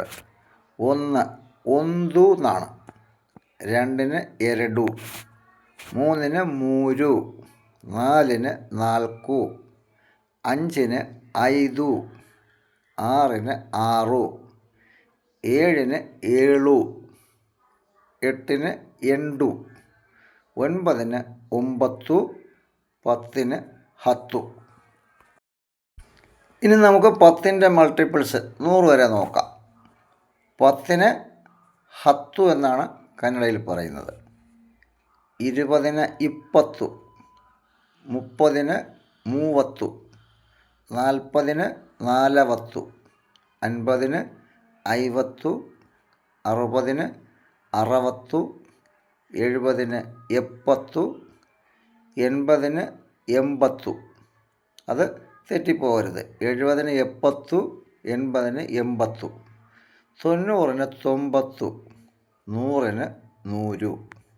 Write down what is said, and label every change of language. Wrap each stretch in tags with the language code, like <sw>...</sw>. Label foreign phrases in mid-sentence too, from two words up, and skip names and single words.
<kn>1 ഒന്തു എന്നാണ്, 2 എരടു, 3 മൂരു, 4 നാൽക്കു, 5 ಐದು, 6 ആറു, 7 ഏഴു, 8 ಎಂಟು, 9 ഒമ്പത്തു, 10 ಹತ್ತು.</kn> <ml>ഇനി നമുക്ക് 10ൻ്റെ മൾട്ടിപ്പിൾസ് 100 വരെ നോക്കാം. 10 ಹತ್ತು എന്നാണ് കന്നഡയിൽ പറയുന്നത്.</ml> <kn>20 ഇಪ್ಪತ್ತು, 30 ಮೂವತ್ತು, 40 ನಾಲವತ್ತು, 50 ಐವತ್ತು, 60 ಅರವತ್ತು, 70 ಎಪ್ಪತ್ತು, 80 ಎಂಬತ್ತು.</kn> <ml>അത് തെറ്റിപ്പോകരുത്.</ml> <kn>70 എപ്പത്തു, 80 എൺപത്തു, 90 തൊമ്പത്തു, 100 നൂരു.</kn>